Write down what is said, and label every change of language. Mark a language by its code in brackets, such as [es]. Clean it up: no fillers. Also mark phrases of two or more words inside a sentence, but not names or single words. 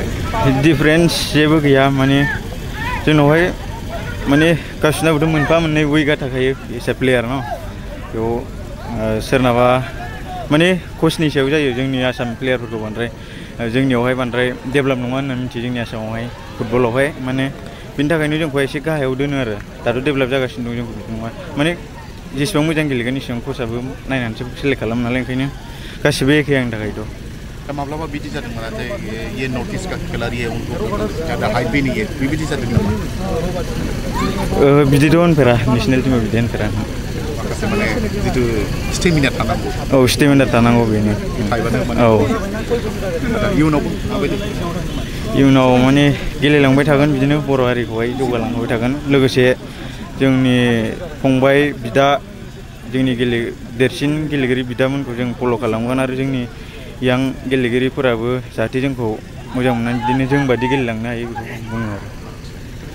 [brx] डिफारेन्स जेबो गैया माने जोंनावहाय माने गासिनाबोथ' मोनफा मोननै उइकआ थाखायो [en] as a player [brx] न बेयाव सोरनाबा माने कचनि सायाव जायो जोंनि आसाम प्लेयारफोरखौ बांद्राय जोंनियावहाय बांद्राय डेभेलप नङा होनना मिथियो जोंनि आसामावहाय फुटबलावहाय माने बिनि थाखायनो जोंखौ एसे गाहायाव दोनो आरो दाथ' डेभेलप जागासिनो दं जोंखौ बिदि नङा माने जेसेबां मोजां गेलेगोन एसेबां कचआबो नायनानैसो सेलेक्ट खालामो नालाय ओंखायनो गासिबो एखे आंनि थाखायथ' दा माब्लाबा बिदि जादोंमोन जे [hi] ये नॉर्थ ईस्ट का खिलाड़ी है उनको ज़्यादा हाइप भी नहीं है [brx] बिदि जादों नामा बिदिथ' होनफेरा नेसनेल टीमाव बिदि होनफेरा माखासे माने जितु स्टेमिना थानांगौ स्टेमिना थानांगौ बेनो इयुनावबो माबायदि इयुनाव माने गेलेलांबाय थागोन बिदिनो बर' हारिखौहाय जौगालांबाय थागोन लोगोसे जोंनि फंबाय बिदा जोंनि देरसिन गेलेगिरि बिदामोनखौ जों फल' खालामगोन आरो जोंनि यां गेलेगिरिफोराबो जाहाथे जोंखौ मोजां मोननानै बिदिनो जों बादि गेलेलांनो हायो बेखौ बुङो आरो